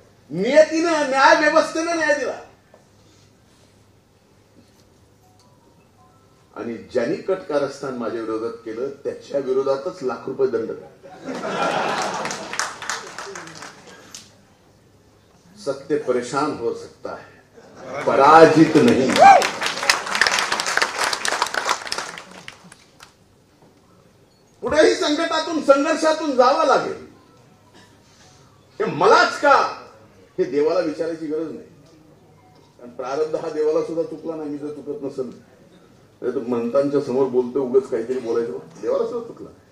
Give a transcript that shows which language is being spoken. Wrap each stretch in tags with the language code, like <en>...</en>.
<mr>नियतीनं, न्याय व्यवस्थेनं न्याय दिला. आणि ज्यांनी कट कारस्थान माझ्या विरोधात केलं त्याच्या विरोधातच ₹1,00,000 दंड.</mr> <hi>सत्य परेशान हो सकता है, पराजित नहीं.</hi> <mr>पुढेही संकटातून, संघर्षातून जावं लागेल. हे मलाच का, हे देवाला विचारायची गरज नाही. कारण प्रारब्ध हा देवाला सुद्धा चुकला नाही. मी जर चुकत नसेल तर म्हणतांच्या समोर बोलतो, उगाच काहीतरी बोलायचं, देवाला सुद्धा चुकला.</mr>